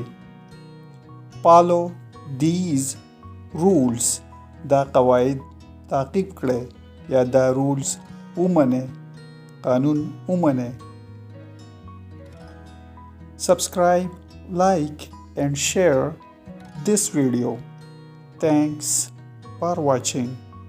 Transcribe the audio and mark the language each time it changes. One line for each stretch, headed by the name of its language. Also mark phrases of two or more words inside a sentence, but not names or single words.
English: follow these rules.
Pashto: دا قواعد تعقیب کړئ یا دا رولز ومنئ. قانون ومنئ.
English: subscribe, like and share this video. Thanks for watching.